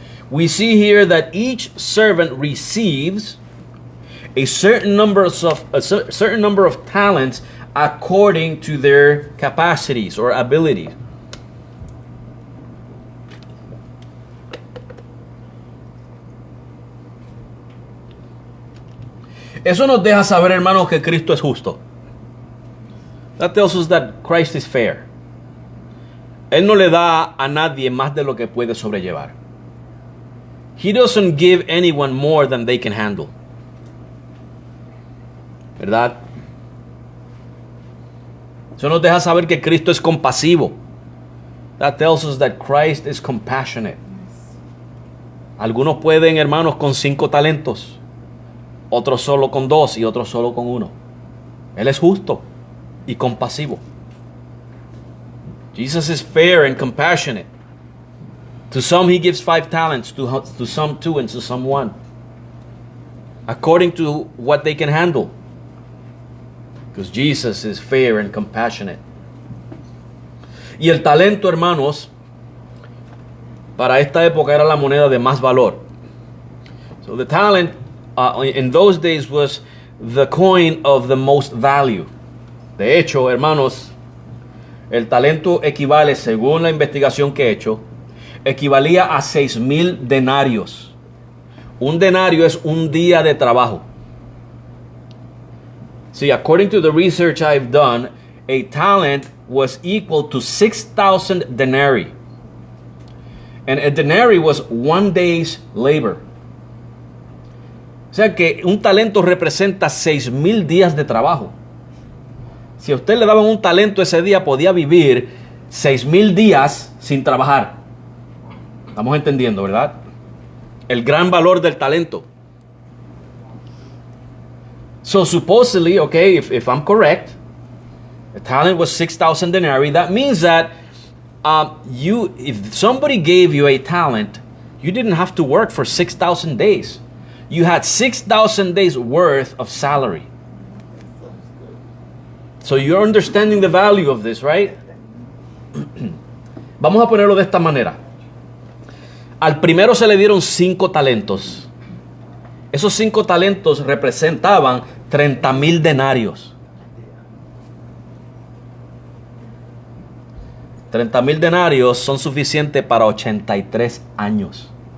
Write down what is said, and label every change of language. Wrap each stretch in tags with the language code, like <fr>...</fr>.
<en>We see here that each servant receives a certain number of talents according to their capacities or abilities.</en> <es>Eso nos deja saber, hermanos, que Cristo es justo.</es> <en>That tells us that Christ is fair.</en> <es>Él no le da a nadie más de lo que puede sobrellevar.</es> <en>He doesn't give anyone more than they can handle.</en> <es>¿Verdad? Eso nos deja saber que Cristo es compasivo.</es> <en>That tells us that Christ is compassionate.</en> <es>Algunos pueden, hermanos, con 5 talentos. Otros solo con 2 y otros solo con 1. Él es justo y compasivo.</es> <en>Jesus is fair and compassionate. To some he gives 5 talents, to some 2, and to some 1. According to what they can handle. Because Jesus is fair and compassionate.</en> <es>Y el talento, hermanos, para esta época era la moneda de más valor.</es> <en>So the talent in those days was the coin of the most value.</en> <es>De hecho, hermanos, el talento equivale, según la investigación que he hecho, equivalía a 6,000 denarios. Un denario es un día de trabajo.</es> <en>See, according to the research I've done, a talent was equal to 6,000 denarii. And a denary was 1 day's labor.</en> <es>O sea que un talento representa 6,000 días de trabajo. Si a usted le daban un talento ese día, podía vivir 6,000 días sin trabajar. Estamos entendiendo, ¿verdad? El gran valor del talento.</es> <en>So supposedly, okay, if I'm correct, the talent was 6,000 denarii. That means that if somebody gave you a talent, you didn't have to work for 6,000 days. You had 6,000 days worth of salary. So you're understanding the value of this, right?</en> <es>Vamos a ponerlo de esta manera. Al primero se le dieron 5 talentos. Esos 5 talentos representaban 30,000 denarios. 30,000 denarios son suficientes para 83 años.</es>